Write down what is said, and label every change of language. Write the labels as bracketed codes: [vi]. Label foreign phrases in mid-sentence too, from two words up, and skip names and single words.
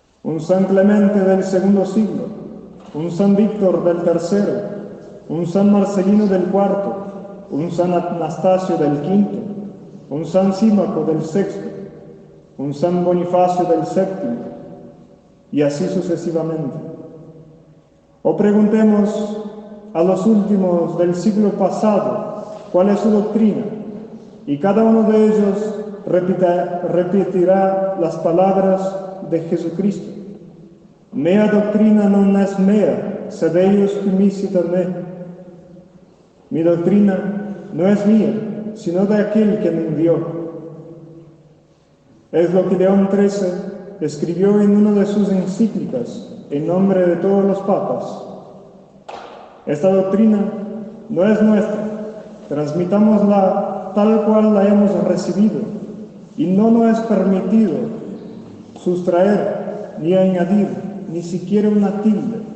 [es] un San Clemente del segundo siglo, un San Víctor del tercero, un San Marcelino del cuarto, un San Anastasio del quinto, un San Símaco del sexto, un San Bonifacio del séptimo, y así sucesivamente. O preguntemos a los últimos del siglo pasado cuál es su doctrina, y cada uno de ellos repetirá las palabras de Jesucristo. [la] Mea doctrina non est mea, sed eius qui misciter me. [es] Mi doctrina no es mía, sino de aquel que me envió. Es lo que León XIII escribió en una de sus encíclicas en nombre de todos los papas. Esta doctrina no es nuestra, transmitámosla tal cual la hemos recibido, y no nos es permitido sustraer ni añadir ni siquiera una tilde.